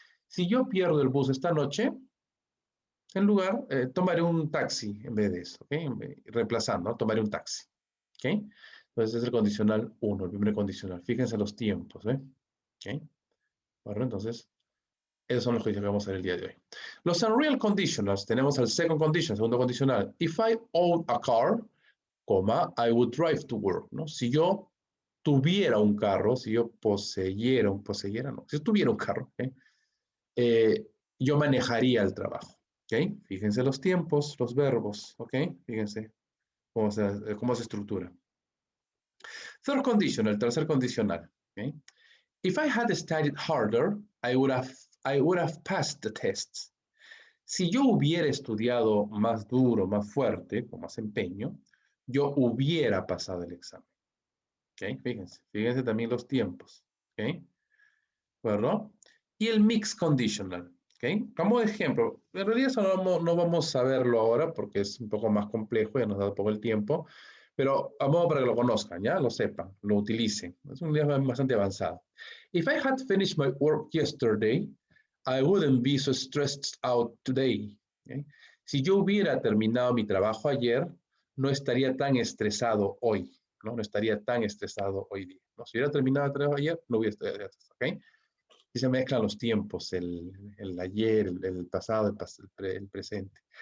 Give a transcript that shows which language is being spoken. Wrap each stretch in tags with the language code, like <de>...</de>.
<es>Si yo pierdo el bus esta noche, en lugar, tomaré un taxi en vez de eso, ¿ok? Reemplazando, ¿no? Tomaré un taxi, ¿ok? Entonces es el condicional 1, el primer condicional. Fíjense los tiempos, ¿eh? ¿Ok? Bueno, entonces, Esos son los que vamos a ver el día de hoy. Los</es> <en>unreal conditionals,</en> <es>tenemos el</es> <en>second condition,</en> <es>segundo condicional.</es> <en>If I own a car, I would drive to work, ¿no?</en> <es>Si yo tuviera un carro, si yo poseyera si yo tuviera un carro, ¿okay? Yo manejaría el trabajo, ¿ok? Fíjense los tiempos, los verbos, ¿ok? Fíjense cómo se estructura.</es> <en>Third conditional,</en> <es>el tercer condicional, ¿ok?</es> <en>If I had studied harder, I would have passed the tests.</en> <es>Si yo hubiera estudiado más duro, más fuerte, con más empeño, yo hubiera pasado el examen. ¿Ok? Fíjense también los tiempos. ¿Ok? ¿Verdad? Y el mixed conditional. ¿Ok? Como ejemplo, en realidad eso no vamos a verlo ahora porque es un poco más complejo, ya nos da poco el tiempo, pero a modo para que lo conozcan, ¿ya? Lo sepan, lo utilicen. Es un día bastante avanzado.</es> <en>If I had finished my work yesterday, I wouldn't be so stressed out today. ¿Okay?</en> <es>Si yo hubiera terminado mi trabajo ayer, no estaría tan estresado hoy, ¿no? No estaría tan estresado hoy día, ¿no? Si hubiera terminado el trabajo ayer, no hubiera estado estresado, ¿ok? Y se mezclan los tiempos, el ayer, el pasado, el presente.</es>